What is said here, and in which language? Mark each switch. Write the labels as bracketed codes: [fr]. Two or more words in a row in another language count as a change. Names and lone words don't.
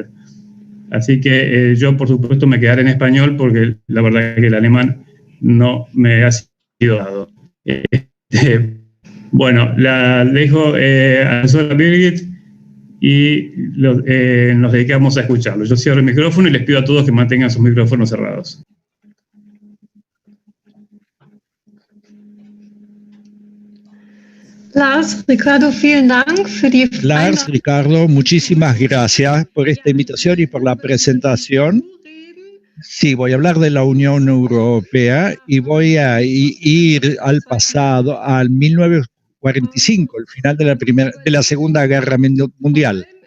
[es] Así que yo, por supuesto, me quedaré en español porque la verdad es que el alemán no me ha sido dado. Bueno, la dejo a la profesora Birgit y nos dedicamos a escucharlo. Yo cierro el micrófono y les pido a todos que mantengan sus micrófonos cerrados. [de] Lars, Ricardo, vielen Dank für die [es] Lars, Ricardo, muchísimas gracias por esta invitación y por la presentación. Sí, voy a hablar de la Unión Europea y voy a ir al pasado, al 1945, el final de la Segunda Guerra Mundial.